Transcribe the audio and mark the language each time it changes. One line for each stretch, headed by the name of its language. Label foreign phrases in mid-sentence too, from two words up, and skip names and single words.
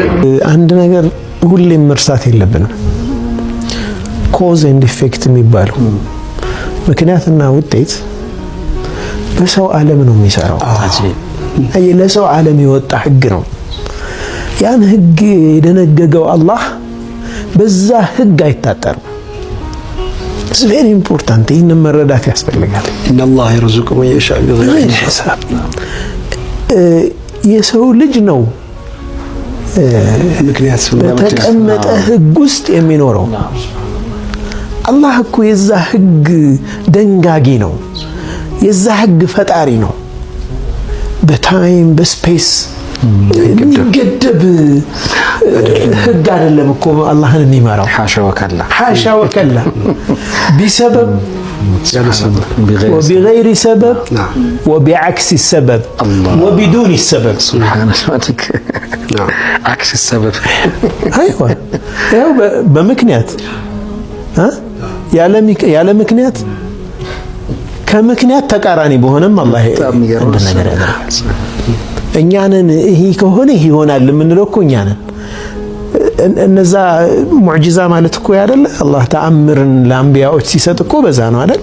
Amharic: አንድ ነገር ሁሌም መርሳት የለብንም።
English: cause and effect
Amharic: የሚባለው ምክንያትና ውጤት በሰው ዓለም ነው የሚሰራው። ለሰው ዓለም የወጣ ህግ ነው። ያን ህግ የደነገገው አላህ በዛ ህግ አይታጠርም።
English: It's very important።
Amharic: ይህንን መረዳት ያስፈልጋል።
Arabic: إن الله يرزق من يشاء بغير حساب።
Amharic: የሰው ልጅ ነው ምክንያት በተቀመጠ ህግ ውስጥ የሚኖረው። አላህ እኮ የዛ ህግ ደንጋጊ ነው። የዛ ህግ ፈጣሪ ነው። በታይም በስፔስ የሚገደብ ህግ አይደለም እኮ አላህን የሚመራው።
Arabic: حاشا وكلا بسبب وبغير سبب وبعكس السبب وبدون السبب. سبحان الله. عكس السبب. ايوه بمكنيات
Amharic: ያለ ምክንያት ከምክንያት ተቃራኒ በሆነም አላህ እንደ ነገር ያደርጋል። እኛንን ይሄ ከሆነ ይሆናል የምንለው እኮ እኛንን እነዛ ሙዕጂዛ ማለት እኮ አይደለ አላህ ተአምርን ለአንቢያዎች ሲሰጥ እኮ በዛ ነው አይደል?